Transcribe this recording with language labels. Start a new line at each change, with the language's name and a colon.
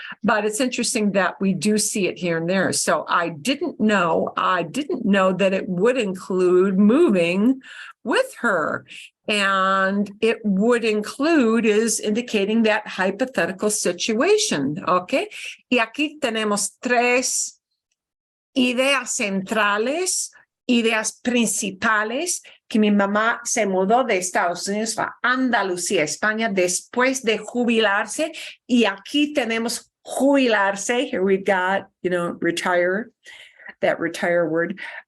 English: But it's interesting that we do see it here and there. So I didn't know that it would include moving with her. And it would include is indicating that hypothetical situation, okay?
Spanish: Y aquí tenemos tres ideas centrales, ideas principales, que mi mamá se mudó de Estados Unidos a Andalucía, España, después de jubilarse. Y aquí tenemos jubilarse.
English: Here we've got, retire, that retire word.